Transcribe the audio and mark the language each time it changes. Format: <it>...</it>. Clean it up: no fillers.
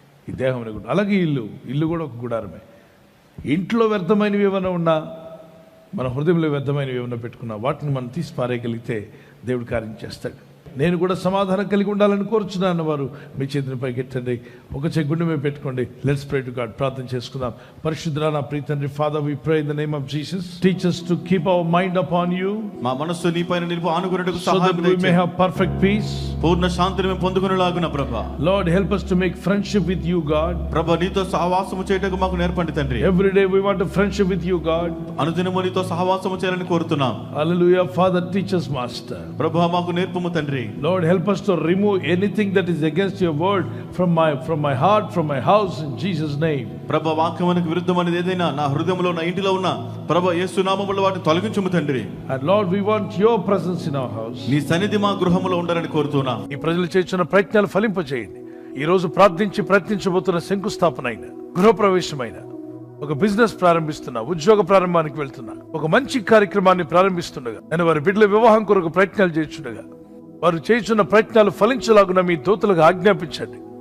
<te>ఈ దేహం అనే గుడారం, అలాగే ఇల్లు కూడా ఒక గుడారమే. ఇంట్లో వ్యర్థమైనవి ఏమైనా ఉన్నా, మన హృదయంలో వ్యర్థమైనవి ఏమైనా పెట్టుకున్నా వాటిని మనం తీసి పారేయగలిగితే దేవుడు కార్యం చేస్తాడు. నేను కూడా సమాధానం కలిగి ఉండాలని కోరుచున్నాను. వారు మీ చేతిని పైకెట్టండి, ఒక గుండె మీద పెట్టుకోండి.</te> <en>Let's pray to God.</en> <te>ప్రార్థన చేసుకుందాం. పరిశుద్ధుడా నా ప్రియ తండ్రి,</te> <en>Father we pray in the name of Jesus, teach us to keep our mind upon you.</en> <te>మా మనస్సు నీపైన నిలుపు ఆనుకొనుటకు సహాయం చేయండి.</te> <en>So that we may have perfect peace.</en> <te>పూర్ణ శాంతిని మేము పొందుకొనులాగున ప్రభువా.</te> <en>Lord, help us to make friendship with you, God.</en> <te>ప్రభువా, నీతో సహవాసము చేయుటకు మాకు నేర్పండి తండ్రి.</te> <en>Every day we want a friendship with you, God.</en> <te>అనుదినము నీతో సహవాసము చేయాలని కోరుతున్నాం.</te> <en>Hallelujah. Father, teach us, Master.</en> <te>ప్రభువా, మాకు నేర్పుము తండ్రి.</te> <en>Lord, help us to remove anything that is against your word from my heart, from my house, in Jesus name.</en> <te>ప్రభువా, వాక్యమునకు విరుద్ధమైనది ఏదైనా నా హృదయంలో, నా ఇంటిలో ఉన్న ప్రభువా యేసు నామములో వాటిని తొలగించుము తండ్రి.</te> <en>And Lord, we want your presence in our house.</en> <te>నీ సన్నిధి మా గృహములో ఉండాలని కోరుతున్నాం. ఈ ప్రజలు చేస్తున్న ప్రయత్నాలు ఫలింపచేయండి. ఈ రోజు ప్రయత్నించబోతున్న శంకుస్థాపన అయిన, గృహప్రవేశమైన, ఒక బిజినెస్ ప్రారంభిస్తున్నా, ఉద్యోగ ప్రారంభానికి వెళ్తున్నా, ఒక మంచి కార్యక్రమాన్ని ప్రారంభిస్తుండగా, నేను వారి బిడ్డల వివాహం కొరకు ప్రయత్నాలు చేస్తుండగా, వారు చేస్తున్న ప్రయత్నాలు ఫలించలాగున మీ దూతలకు ఆజ్ఞాపించండి.</te>